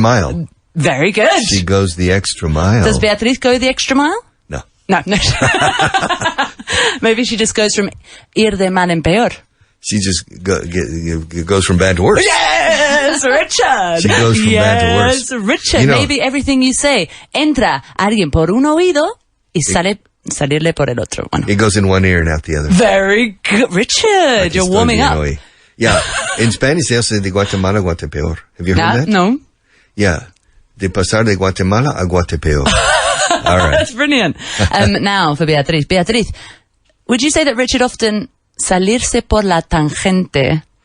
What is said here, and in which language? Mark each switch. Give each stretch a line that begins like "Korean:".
English: mile. Very good. She goes the extra mile. Does Beatriz go the extra mile? No. No. Maybe she just goes from
Spanish: ir de mal en peor.
English: She just goes from bad to worse. Yes, Richard. She goes from bad to worse. Yes, Richard. Maybe everything you say,
Spanish: entra alguien por un oído y salirle por el otro. Bueno.
English: It goes in one ear and out the other. Very good. Richard, you're warming up. Yeah. In Spanish, they also say
Spanish: de Guatemala a Guatepeor.
English: Have you heard that? No.
Spanish: Yeah. De pasar de Guatemala a Guatepeor.
English: All right. That's brilliant. Now for Beatriz. Beatriz, would you say that Richard often
Spanish: salirse por la tangente?